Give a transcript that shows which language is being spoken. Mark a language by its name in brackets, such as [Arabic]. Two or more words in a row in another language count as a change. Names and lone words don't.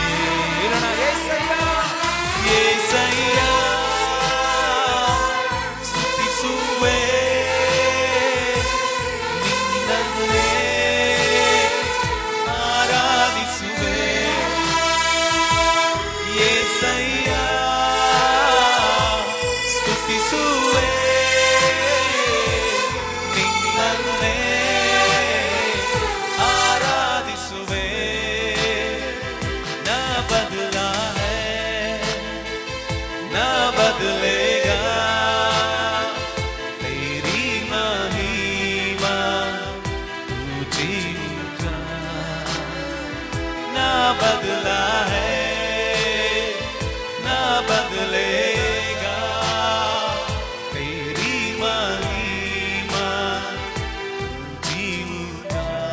[Kannada] ಏಸಯ್ಯ, ಏಸಯ್ಯ ಸ್ತುತಿಸುವೆ ನಿನ್ನನ್ನೇ ಆರಾಧಿಸುವೆ. ಏಸಯ್ಯ ಸ್ತುತಿಸುವೆ ನಿನ್ನನ್ನೇ ಆರಾಧಿಸುವೆ. [Hindi] ना बदला है ना बदलेगा, तेरी महिमा ऊंची ऊंचा. ना बदला है ना बदलेगा, तेरी महिमा ऊंची ऊंचा.